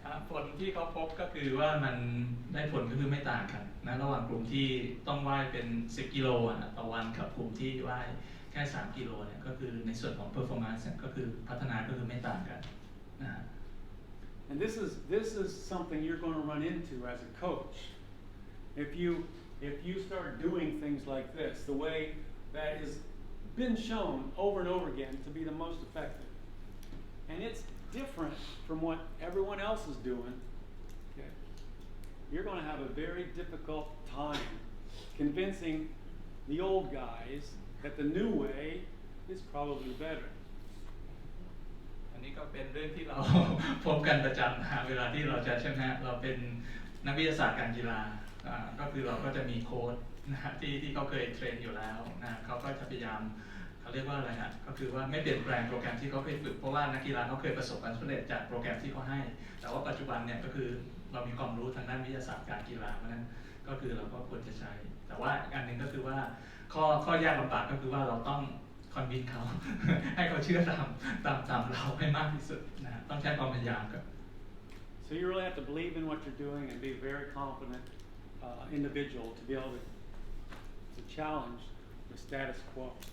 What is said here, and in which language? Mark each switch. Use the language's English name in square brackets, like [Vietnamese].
[Thai] ผลที่เขาพบก็คือว่ามันได้ผลก็คือไม่ต่างกันนะระหว่างกลุ่มที่ต้องว่ายเป็น10 กิโลต่อวันกับกลุ่มที่ว่ายแค่3 กิโลเนี่ยก็คือในส่วนของ performance ก็คือพัฒนาก็คือไม่ต่างกันนะ [English] And this is something you're going to run into as a coach. If you if you start doing things like this, the way that has been shown over and over again to be the most effective, and it's different from what everyone else is doing, okay, you're going to have a very difficult time convincing the old guys that the new way is probably better. [Thai] อันนี้ก็เป็นเรื่องที่เรา พบกันประจำนะเวลาที่เราจะใช่ไหมเราเป็นนักวิทยาศาสตร์การกีฬาก็คือเราก็จะมีโค้ชนะที่เขาเคยเทรนอยู่แล้วนะเขาก็จะพยายาม เขาเรียกว่าอะไรฮะก็คือว่าไม่เปลี่ยนแปลงโปรแกรมที่เขาเคยฝึกเพราะว่านักกีฬาเขาเคยประสบความสำเร็จจากโปรแกรมที่เขาให้แต่ว่าปัจจุบันเนี่ยก็คือเรามีความรู้ทางด้านวิทยาศาสตร์การกีฬาเพราะนั้นก็คือเราก็ควรจะใช้แต่ว่าอันหนึ่งก็คือว่าข้อยากลำบากก็คือว่าเราต้องคอนวินเขา ให้เขาเชื่อตามเราให้มากที่สุดนะต้องใช้ความพยายามครับ [English] So you really have to believe in what you're doing and be a very confident individual to be able to challenge the status quo.